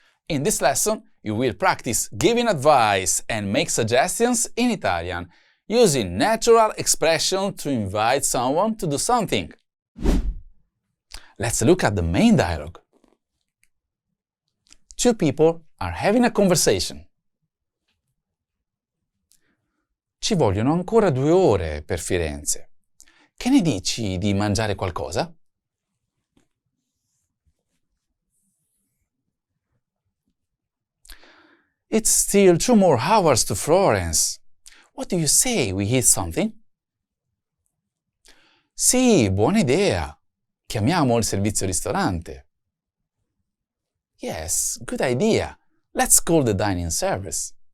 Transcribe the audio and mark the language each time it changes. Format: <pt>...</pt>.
<en>In this lesson, you will practice giving advice and make suggestions in Italian, using natural expression to invite someone to do something. Let's look at the main dialogue. Two people are having a conversation.</en> <it>Ci vogliono ancora 2 ore per Firenze. Che ne dici di mangiare qualcosa?</it> <en>It's still 2 more hours to Florence. What do you say we eat something?</en> <it>Sì, buona idea. Chiamiamo il servizio ristorante.</it> <en>Yes, good idea. Let's call the dining service.</en>